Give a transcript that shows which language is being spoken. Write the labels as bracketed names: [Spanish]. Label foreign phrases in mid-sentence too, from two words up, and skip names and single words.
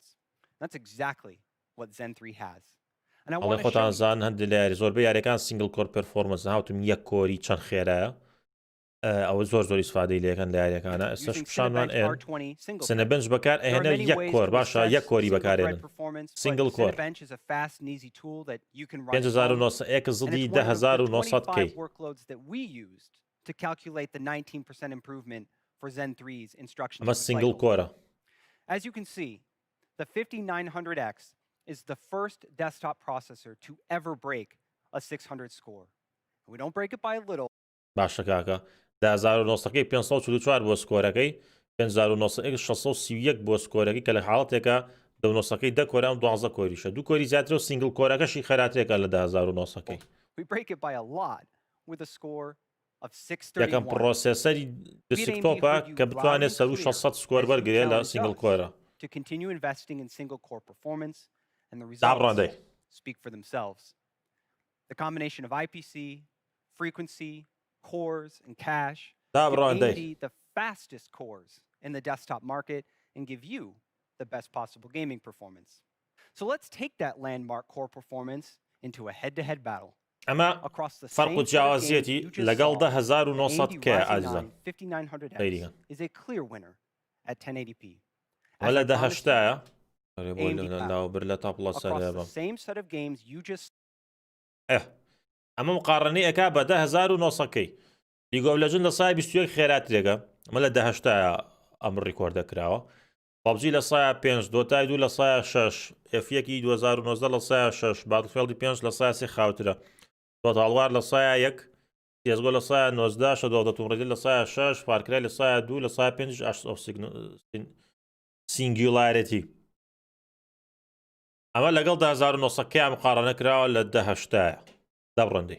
[English] That's exactly what Zen 3 has. And I want to [Central Kurdish] خۆتان [English] show you. [Central Kurdish] زان هەندێک لە یاری زۆربەی یاریەکان [English] single core performance [Central Kurdish] هاوتم یەک کۆری چەند خێرایە ئەوە زۆر ئیسفادەی لێەکەن لە یاریەکانە ئێستاش پیشانمان سنەبنج بەکار ئەهێنە یەک کۆر باشە یەک کۆری بەکارێنن [English] single core [Central Kurdish] 5900 زڵی 10900 [English] workloads that we used to calculate the 19% improvement for Zen 3's instruction. [Central Kurdish] ئەمە سینگل کۆرە. [English] As you can see, the 5900X is the first desktop processor to ever break a 600 score. And we don't break it by a little. [Central Kurdish] باشە کاکە 1900 544 بۆ سکۆرەکەی 5900 631 بۆ سکۆرەکەی کە لە حاڵەتێکە 1900 دە کۆرە ئەم 12 کۆریشە دوو کۆری زیاتر و سینگل کۆرەکەشی خەراتێکە لە 1900 [English] We break it by a lot with a score of [Central Kurdish] یەکەم [English] 631. [Central Kurdish] پرۆسێسەری دسکتۆپە کە بتوانێت سەر 600 سکۆر وەرگێ لە سینگل کۆرە. [English] To continue investing in single-core performance, and the Dabrande. results speak for themselves. The combination of IPC, frequency, cores, and cache give Dabrande. AMD the fastest cores in the desktop market and give you the best possible gaming performance. So let's take that landmark core performance into a head-to-head battle. [Central Kurdish] ئەمە [English] Across the [Central Kurdish] فەرق و [English] same set of games [Central Kurdish] جیاوازیەتی [English] you just [Central Kurdish] لەگەڵ [English] saw, 1900 AMD [Central Kurdish] کە [English] Ryzen [Central Kurdish] ئازیزان [English] 9 5900X [Central Kurdish] خەیریگەن. [English] is a clear winner at 1080p. [Central Kurdish] ئەمە لە [English] As I promised you, 1080 AMD [Central Kurdish] لاوبر لە تاپڵە [English] across [Central Kurdish] سەرێبە. [English] the same set of games you just [Central Kurdish] ئەمە مقارنەی ئەکا بە 1900 لیگۆ لەجن لە سای 21 خێراترێگە ئەمە لە 1080 ئەم ڕیکۆردە کراوە پابجی لە سایە 5 دۆتای دوو لە سایە 6 F1 2019 لە سایە 6 باتفێڵدی 5 لە سایە 3 خاوترە تۆتاڵوار لە سایە 1 CSGO لە سایە 19 Shadow of the Tomb Raider لە سایە 6 فارکرای لە سایە 2 لە سایە 5 Ashes of Singularity ئەمە لەگەڵ 1900 مقارنە کراوە لە 1080 دەبڕندی